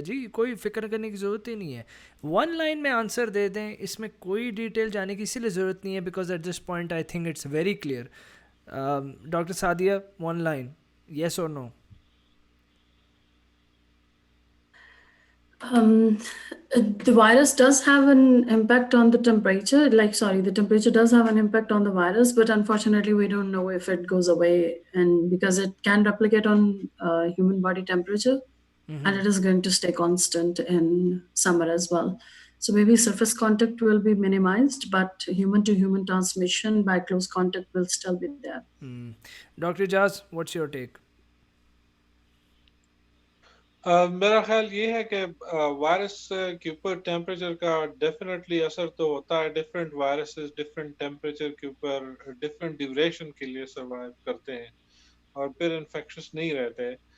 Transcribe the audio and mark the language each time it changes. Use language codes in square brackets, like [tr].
[ur] جی کوئی فکر کرنے کی ضرورت ہی نہیں ہے, [en] one line [ur] میں آنسر دے دیں, اس میں کوئی ڈیٹیل جانے کی اسی لیے ضرورت نہیں ہے, [en] Because at this point I think it's very clear. Doctor Sadia, one line, yes اور no? The virus does have an impact on the temperature, the temperature does have an impact on the virus, but unfortunately we don't know if it goes away, and because it can replicate on human body temperature, and it is going to stay constant in summer as well. So maybe surface contact will be minimized, but human to human transmission by close contact will still be there. Dr. Jaz, what's your take? [ur] میرا خیال یہ ہے کہ virus کے اوپر temperature کا definitely اثر تو ہوتا ہے. ڈفرینٹ وائرسز ڈفرینٹ ٹیمپریچر کے اوپر ڈفرینٹ ڈیوریشن کے لیے سروائیو کرتے ہیں اور پھر انفیکشس نہیں رہتے.